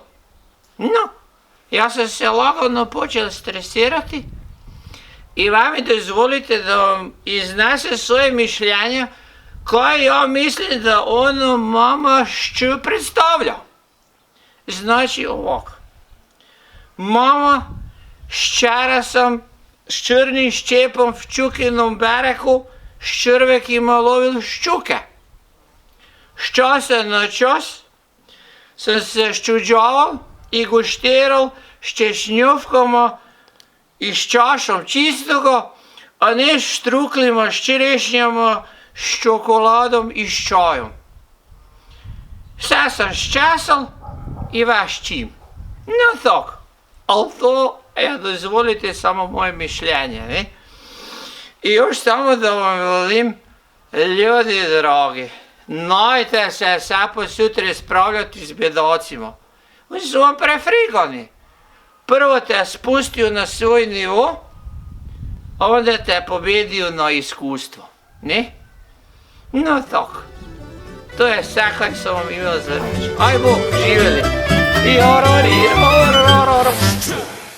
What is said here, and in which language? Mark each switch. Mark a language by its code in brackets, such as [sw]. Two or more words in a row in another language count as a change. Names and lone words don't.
[hr] No, ja sam se lagano počel stresirati i vami dozvolite da vam iznesem svoje mišljenja kaj ja mislim da ono mama šću predstavlja. Znači ovako. Mama, ščara sam s črnim ščepom v čukinom berehu s črvekima lovil ščuke. S časa na čas sem se ščuđaval i guštiral s češnjovkama i s čašom čistoga, a ne s štruklima, s čerešnjama, s čokoladom i s čajom. Vse sem ščesal i veš čim. No tako, ali to, dozvolite samo moje mišljenje, ne? I još samo da vam velim, ljudi dragi, najte se vse posutri spravljati z bedacima. Oni su vam prefrigani. Prvo te spustijo na svoj nivo, a onda te pobedijo na iskustvo, ne? No tako. To je vse, kaj sem vam imel za reči. Aj Bog, živeli.